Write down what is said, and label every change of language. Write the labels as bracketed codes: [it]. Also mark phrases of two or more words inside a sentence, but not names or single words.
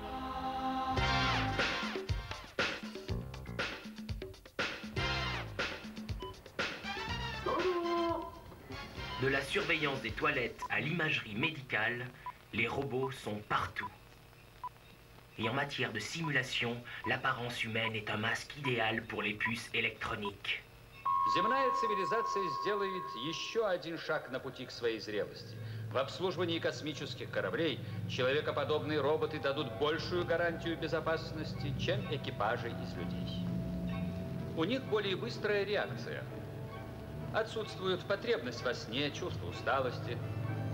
[fr] De la surveillance des toilettes à l'imagerie médicale, les robots sont partout. Et en matière de simulation, l'apparence humaine est un masque idéal pour les puces électroniques. [ru] Земная цивилизация сделает еще один шаг на пути к своей зрелости. В обслуживании космических кораблей человекоподобные роботы дадут большую гарантию безопасности, чем экипажи из людей. У них более быстрая реакция. Отсутствует потребность во сне, чувство усталости.